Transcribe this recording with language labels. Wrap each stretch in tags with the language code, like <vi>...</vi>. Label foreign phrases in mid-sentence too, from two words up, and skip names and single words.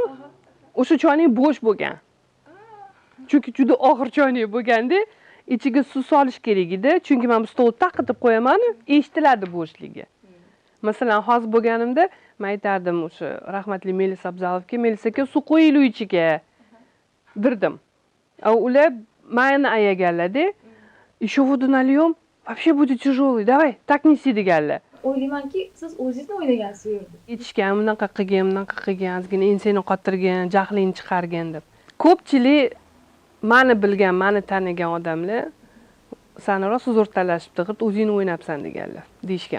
<uz>O'sha choyning bo'sh bo'lgan. Chunki juda og'ir choyni bo'lganda, ichiga suv solish kerak edi. Chunki men bu stolni taqitib qo'yaman-u, eshitiladi bo'shligi. Masalan, hozir bo'lganimda men aytardim o'sha rahmatli Melis Abzalovga, Melis aka, suv qo'yinglar ichiga dirdim. Ular meni ayaganlar-da.</uz> <ru>Еще воду нальем, вообще будет тяжелый, давай, так неси deganlar.</ru> <uz>O'ylaymanki, siz o'zingizni o'ylagansiz u yerda. Ichgan, bunaqa qilgan, ozgina ensangni qotirgan, jahlingni chiqargan deb. Ko'pchilik meni bilgan, meni tanigan odamlar seni rost o'rtalashibdi, g'irt o'zingni o'ynabsan deganlar, deyishgan.</uz>